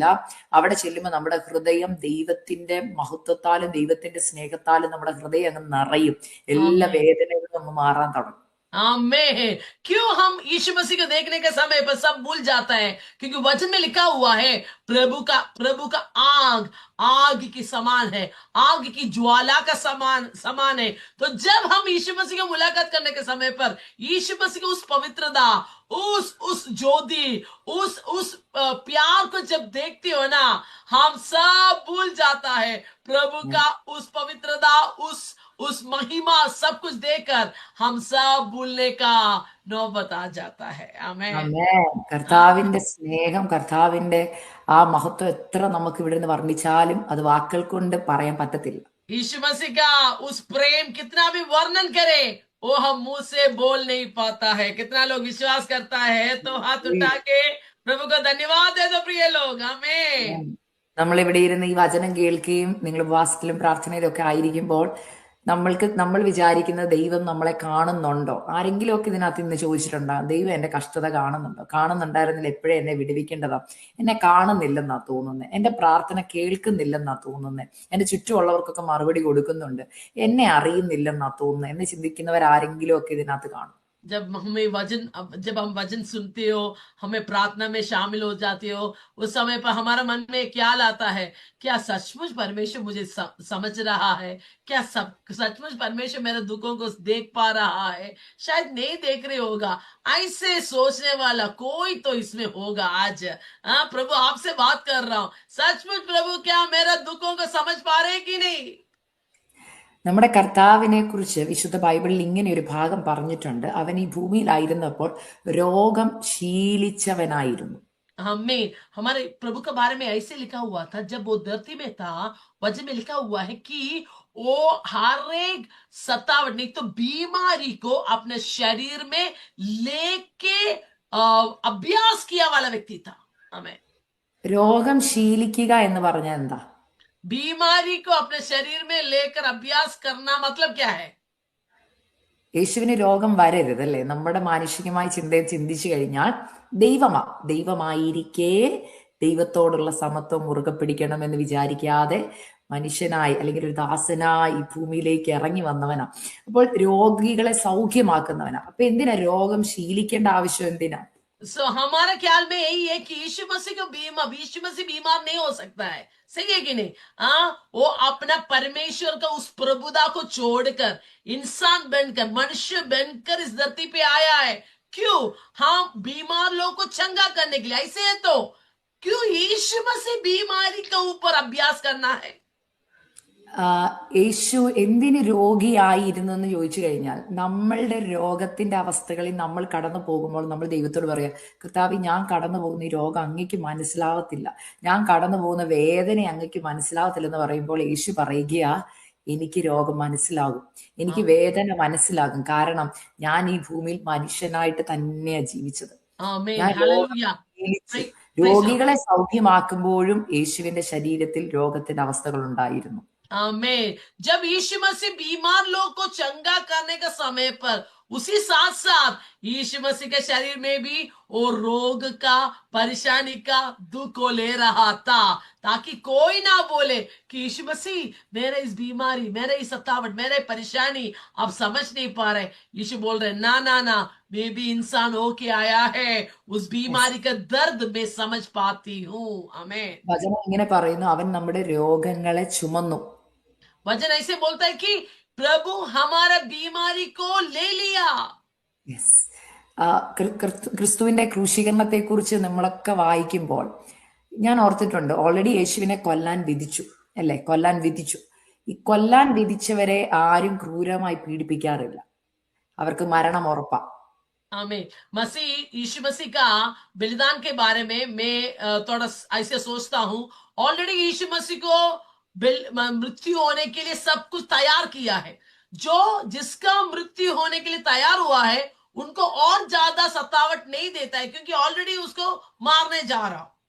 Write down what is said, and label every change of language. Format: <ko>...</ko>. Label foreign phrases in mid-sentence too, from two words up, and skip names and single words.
<ml>അവിടെ ചെല്ലുമ്പോൾ നമ്മുടെ ഹൃദയം ദൈവത്തിന്റെ മഹത്വത്താലും ദൈവത്തിന്റെ സ്നേഹത്താലും നമ്മുടെ ഹൃദയം അങ്ങ് നിറയും. എല്ലാ</ml> <hi>आमीन।</hi> <ml>വേദനകളും അങ്ങ് മാറാൻ തുടങ്ങും.</ml> <hi>आमीन। क्यों हम यीशु मसीह को देखने के समय पर सब भूल जाता है? क्योंकि वचन में लिखा हुआ है प्रभु का आग आग की समान है, आग की ज्वाला का समान समान है। तो जब हम यीशु मसीह को मुलाकात करने के समय पर यीशु मसीह की उस पवित्रता, उस ज्योति, उस प्यार को जब देखते हो ना, हम सब भूल जाता है। प्रभु का उस पवित्रता, उस महिमा सब कुछ देखकर हम सब भूलने का नौबत आ जाता है। आमीन।</hi> <ml>ആമേൻ. കർത്താവിന്റെ സ്നേഹം, കർത്താവിന്റെ ആ മഹത്വം എത്ര നമുക്ക് ഇവിടുന്ന് വർണ്ണിച്ചാലും അത് വാക്കുകൾ കൊണ്ട് പറയാൻ പറ്റത്തില്ല.</ml> <hi>यीशु मसीह का उस प्रेम कितना भी वर्णन करे वो हम मुंह से बोल नहीं पाता है। कितना लोग विश्वास करता है तो हाथ उठा के प्रभु को धन्यवाद दे दो प्रिय लोग। आमीन।</hi> <ml>നമ്മളിവിടെ ഇരുന്ന് ഈ വചനം കേൾക്കുകയും നിങ്ങൾ ഉപവാസത്തിലും പ്രാർത്ഥനയിലും ഒക്കെ ആയിരിക്കുമ്പോൾ നമ്മൾ വിചാരിക്കുന്ന ദൈവം നമ്മളെ കാണുന്നുണ്ടോ? ആരെങ്കിലുമൊക്കെ ഇതിനകത്ത് ഇന്ന് ചോദിച്ചിട്ടുണ്ടോ? ദൈവം എൻ്റെ കഷ്ടത കാണുന്നുണ്ടോ? കാണുന്നുണ്ടായിരുന്നില്ല എപ്പോഴേ എന്നെ വിടുവിക്കേണ്ടതാ. എന്നെ കാണുന്നില്ലെന്നാ തോന്നുന്നത്. എൻ്റെ പ്രാർത്ഥന കേൾക്കുന്നില്ലെന്നാ തോന്നുന്നത്. എൻ്റെ ചുറ്റുമുള്ളവർക്കൊക്കെ മറുപടി കൊടുക്കുന്നുണ്ട്, എന്നെ അറിയുന്നില്ലെന്നാ തോന്നുന്നത് എന്ന് ചിന്തിക്കുന്നവരാരെങ്കിലും ഒക്കെ ഇതിനകത്ത് കാണും.</ml> <hi>जब हम वचन सुनते हो, हमें प्रार्थना में शामिल हो जाते हो, उस समय पर हमारा मन में ख्याल आता है, क्या सचमुच परमेश्वर मुझे समझ रहा है? क्या सचमुच परमेश्वर मेरे दुखों को देख पा रहा है? शायद नहीं देख रहे होगा। ऐसे सोचने वाला कोई तो इसमें होगा आज। हाँ प्रभु, आपसे बात कर रहा हूँ, सचमुच प्रभु क्या मेरा दुखों को समझ पा रहे हैं कि नहीं?</hi> <ml>നമ്മുടെ കർത്താവിനെ കുറിച്ച് വിശുദ്ധ ബൈബിളിൽ ഇങ്ങനെ ഒരു ഭാഗം പറഞ്ഞിട്ടുണ്ട്. അവൻ ഈ ഭൂമിയിലായിരുന്നപ്പോൾ രോഗം ശീലിച്ചവനായിരുന്നു.</ml> <hi>हमें हमारे प्रभु के बारे में ऐसे लिखा हुआ था, जब वो धरती में था, वचन में लिखा हुआ है कि वो हर एक सतावट नहीं तो बीमारी को अपने शरीर में लेके अभ्यास किया वाला व्यक्ति था। हमें</hi> <ml>രോഗം ശീലിക്കുക എന്ന് പറഞ്ഞാൽ എന്താ?</ml> <hi>बीमारी को अपने शरीर में लेकर अभ्यास करना मतलब क्या है?</hi> <ml>യേശുവിന് രോഗം വരരുത് അല്ലേ? നമ്മുടെ മാനുഷികമായ ചിന്തയെ ചിന്തിച്ചു കഴിഞ്ഞാൽ ദൈവമായിരിക്കെ ദൈവത്തോടുള്ള സമത്വം മുറുകെ പിടിക്കണം എന്ന് വിചാരിക്കാതെ മനുഷ്യനായി അല്ലെങ്കിൽ ഒരു ദാസനായി ഈ ഭൂമിയിലേക്ക് ഇറങ്ങി വന്നവനാ. അപ്പോൾ രോഗികളെ സൗഖ്യമാക്കുന്നവനാ. അപ്പൊ എന്തിനാ രോഗം ശീലിക്കേണ്ട ആവശ്യം എന്തിനാ?</ml> <hi>सो हमारा ख्याल में यही है कि यीशु मसीह बीमार नहीं हो सकता है। सही है कि नहीं? हाँ, वो अपना परमेश्वर का उस प्रभुता को छोड़कर इंसान बनकर, मनुष्य बनकर इस धरती पे आया है। क्यों? हाँ, बीमार लोगों को चंगा करने के लिए। ऐसे है तो क्यों यीशु मसीह बीमारी के ऊपर अभ्यास करना है?</hi> <ml>യേശു എന്തിന് രോഗിയായിരുന്നു എന്ന് ചോദിച്ചു കഴിഞ്ഞാൽ, നമ്മളുടെ രോഗത്തിന്റെ അവസ്ഥകളിൽ നമ്മൾ കടന്നു പോകുമ്പോൾ നമ്മൾ ദൈവത്തോട് പറയാം, കർത്താവ്, ഞാൻ കടന്നു പോകുന്ന ഈ രോഗം അങ്ങയ്ക്ക് മനസ്സിലാവത്തില്ല, ഞാൻ കടന്നു പോകുന്ന വേദന അങ്ങയ്ക്ക് മനസ്സിലാവത്തില്ല എന്ന് പറയുമ്പോൾ യേശു പറയുകയാ, എനിക്ക് രോഗം മനസ്സിലാകും, എനിക്ക് വേദന മനസ്സിലാകും. കാരണം ഞാൻ ഈ ഭൂമിയിൽ മനുഷ്യനായിട്ട് തന്നെയാ ജീവിച്ചത്. ഞാൻ രോഗം ശീലിച്ചു. രോഗികളെ സൗഖ്യമാക്കുമ്പോഴും യേശുവിന്റെ ശരീരത്തിൽ രോഗത്തിന്റെ അവസ്ഥകൾ ഉണ്ടായിരുന്നു.</ml> <hi>आमीन। जब यीशु मसीह बीमार लोग को चंगा करने का समय पर उसी साथ साथ यीशु मसीह के शरीर में भी वो रोग का, परेशानी का दुख को ले रहा था, ताकि कोई ना बोले कि यीशु मसीह मेरे इस बीमारी, मेरे इस सतावट, मेरे परेशानी आप समझ नहीं पा रहे। यीशु बोल रहे, ना ना ना, मैं भी इंसान होके आया है, उस बीमारी का दर्द मैं समझ पाती हूँ। आमीन।</hi> <ml>വചനം ഇങ്ങനെ പറയുന്നു, അവൻ നമ്മുടെ രോഗങ്ങളെ ചുമന്നു.</ml> <hi>वचन ऐसे बोलता है कि प्रभु हमारा बीमारी को ले लिया।</hi> <ml>യെസ്. ക്രിസ്തുവിന്റെ ക്രൂശീകരണത്തെ കുറിച്ച് നമ്മളൊക്കെ വായിക്കുമ്പോൾ ഞാൻ ഓർത്തിട്ടുണ്ട്, ഓൾറെഡി യേശുവിനെ കൊല്ലാൻ വിധിച്ചു അല്ലെ? കൊല്ലാൻ വിധിച്ചു. ഈ കൊല്ലാൻ വിധിച്ചവരെ ആരും ക്രൂരമായി പീഡിപ്പിക്കാറില്ല, അവർക്ക് മരണം ഉറപ്പാ.</ml> <hi>आमीन। मसीह, यीशु मसीह का बलिदान के बारे में मैं थोड़ा ऐसे सोचता हूँ। ऑलरेडी यीशु मसीह को मृत्यु होने के लिए सब कुछ तैयार किया है। जो जिसका मृत्यु होने के लिए तैयार हुआ है उनको और ज्यादा सतावट नहीं देता है, क्योंकि ऑलरेडी उसको मारने जा रहा।</hi>